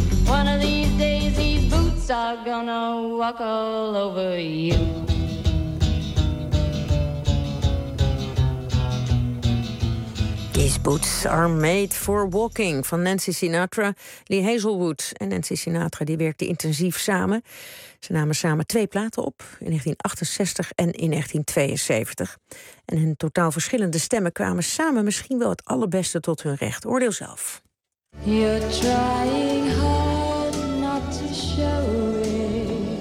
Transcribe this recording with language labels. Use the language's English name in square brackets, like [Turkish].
[English] One of these days these boots are gonna walk all over you. [Dutch] These boots are made for walking, van Nancy Sinatra, Lee Hazelwood. En Nancy Sinatra die werkte intensief samen. Ze namen samen twee platen op, in 1968 en in 1972. En hun totaal verschillende stemmen kwamen samen misschien wel het allerbeste tot hun recht. Oordeel zelf. [English] You're trying hard not to show it,